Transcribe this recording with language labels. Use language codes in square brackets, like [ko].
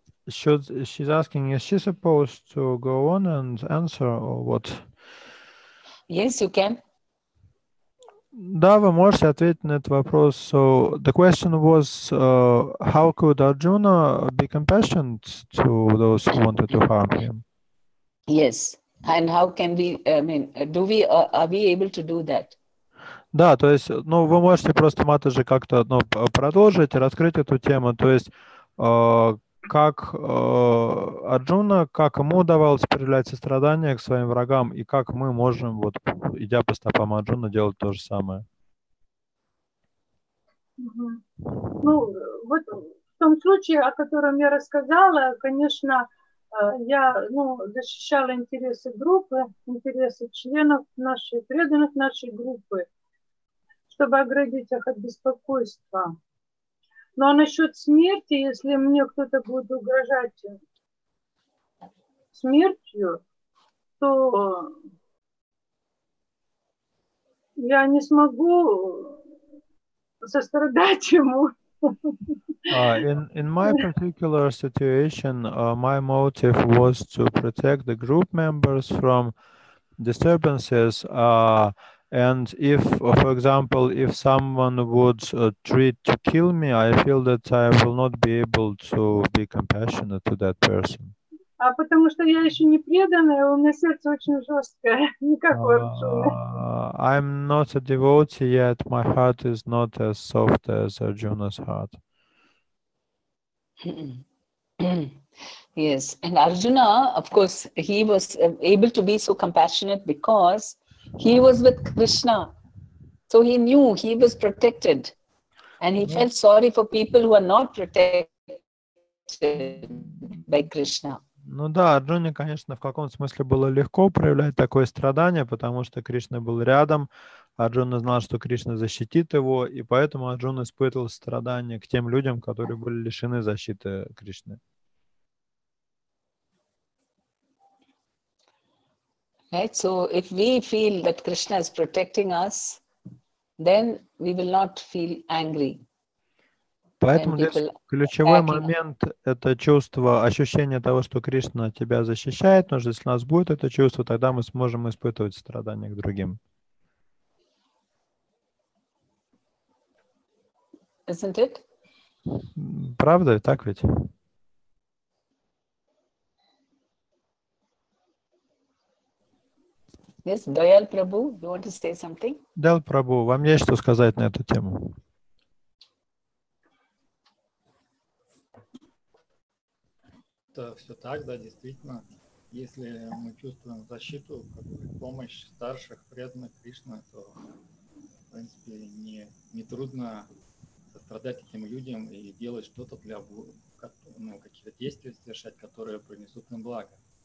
[en] She's asking, is she supposed to go on and answer or what? Yes, you can. [ru] Да, вы можете ответить на этот вопрос. [en] So the question was, how could Arjuna be compassionate to those who wanted to harm him? Yes, and how can we? I mean, are we able to do that? [ru] Да, то есть, ну, вы можете просто, Матаджи, как-то, ну, продолжить, раскрыть эту тему. То есть, как Арджуна, как ему удавалось проявлять сострадание к своим врагам, и как мы можем, вот, идя по стопам Арджуна, делать то же самое. Ну, вот в том случае, о котором я рассказала, конечно, я защищала интересы группы, интересы членов нашей, преданных нашей группы, чтобы оградить их от беспокойства. Ну а насчет смерти, если мне кто-то будет угрожать смертью, то я не смогу сострадать ему. [en] In my particular situation, my motive was to protect the group members from disturbances. And if, for example, if someone would treat to kill me, I feel that I will not be able to be compassionate to that person. [ru] А потому что я еще не преданная, у меня сердце очень жесткое, не как у Арджуны. [en] I'm not a devotee yet. My heart is not as soft as Arjuna's heart. Yes, and Arjuna, of course, he was able to be so compassionate because he was with Krishna. So he knew he was protected. And he felt sorry for people who are not protected by Krishna. [ru] Ну да, Арджуне, конечно, в каком-то смысле было легко проявлять такое страдание, потому что Кришна был рядом, Арджуна знал, что Кришна защитит его, и поэтому Арджуна испытывал страдания к тем людям, которые были лишены защиты Кришны. [en] Right, so if we feel that Krishna is protecting us, then we will not feel angry. [ru] Поэтому здесь ключевой момент – это чувство, ощущение того, что Кришна тебя защищает, потому что если у нас будет это чувство, тогда мы сможем испытывать страдания к другим. [en] Isn't it? [ru] Правда, так ведь? [en] Yes, Dayal Prabhu, you want to say something? [ru] Дал Прабу, вам есть что сказать на эту тему? Это все так, да, действительно. Если мы чувствуем защиту, как бы, помощь старших, преданных Кришны, то, в принципе, не трудно сострадать этим людям и делать что-то для, каких-то действий совершать, которые принесут им благо.